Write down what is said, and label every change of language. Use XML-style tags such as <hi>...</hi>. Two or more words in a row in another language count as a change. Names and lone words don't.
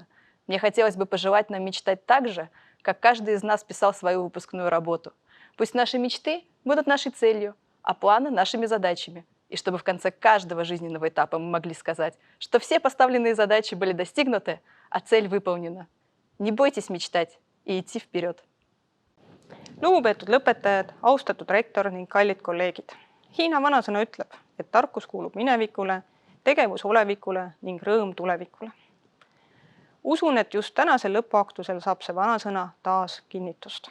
<ru>Мне хотелось бы пожелать нам мечтать так же, как каждый из нас писал свою выпускную работу. Пусть наши мечты будут нашей целью, а планы нашими задачами. И чтобы в конце каждого жизненного этапа мы могли сказать, что все поставленные задачи были достигнуты, а цель выполнена. Не бойтесь мечтать и идти вперед.</ru> <et>Lugupeetud lõpetajad, austatud rektor ning kallid kolleegid. Hiina vanasõna ütleb, et tarkus kuulub minevikule, tegevus olevikule ning rõõm tulevikule. Usun, et just tänasel lõpuaktusel saab see vanasõna taas kinnitust.</et>